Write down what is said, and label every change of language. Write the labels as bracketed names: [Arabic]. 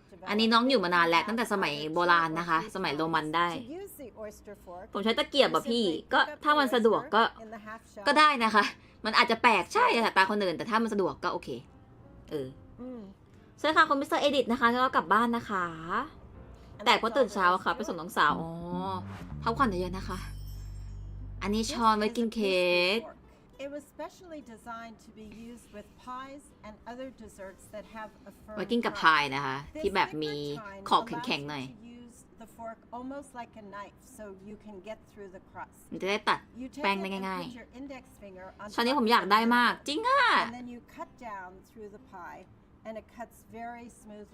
[Thai] อันนี้น้องอยู่มานานแล้วตั้งแต่สมัยโบราณนะคะสมัยโรมันได้ผมใช้ตะเกียบแบบพี่ก็ถ้ามันสะดวกก็ได้นะคะมันอาจจะแปลกใช่แต่ตาคนอื่นแต่ถ้ามันสะดวกก็โอเคใช่ค่ะคุณมิสเตอร์เอดิทนะคะแล้วก็กลับบ้านนะคะแต่พอตื่นเช้าค่ะไปส่งน้องสาวพักผ่อนเยอะๆนะคะอันนี้ช้อนไว้กินเค้ก [English] It was specially designed to be used with pies and other desserts that have a firm [Thai] ไว้กินกับพายนะคะที่แบบมีขอบแข็งๆหน่อย [English] the fork almost like a knife so you can get through the crust [Thai] มันจะได้ตัดแป้งได้ง่ายๆช้อนนี้ผมอยากได้มากจริงอ่ะ [English] and then you cut down through the pie and it cuts very smoothly